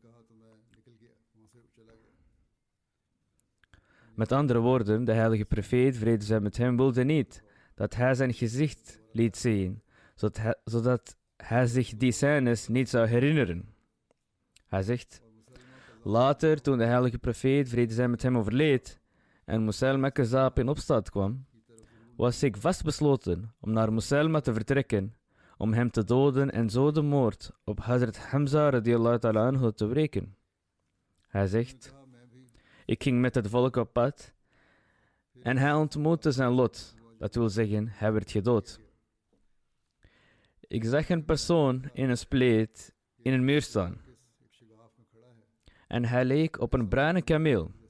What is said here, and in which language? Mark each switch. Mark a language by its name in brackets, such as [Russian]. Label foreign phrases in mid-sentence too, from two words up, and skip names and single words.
[Dutch] Met andere woorden, de heilige profeet vrede zij met hem wilde niet dat hij zijn gezicht liet zien, zodat hij zich die scènes niet zou herinneren. Hij zegt: later, toen de heilige profeet vrede zij met hem overleed en Musailma Kazzab in opstand kwam, was ik vastbesloten om naar Musailma te vertrekken, om hem te doden en zo de moord op Hazrat Hamza [Arabic] رضي الله تعالى عنه [Dutch] te wreken. Hij zegt: ik ging met het volk op pad en hij ontmoette zijn lot, dat wil zeggen, hij werd gedood. Ik zag een persoon in een spleet in een muur staan. En hij leek op een bruine kameel.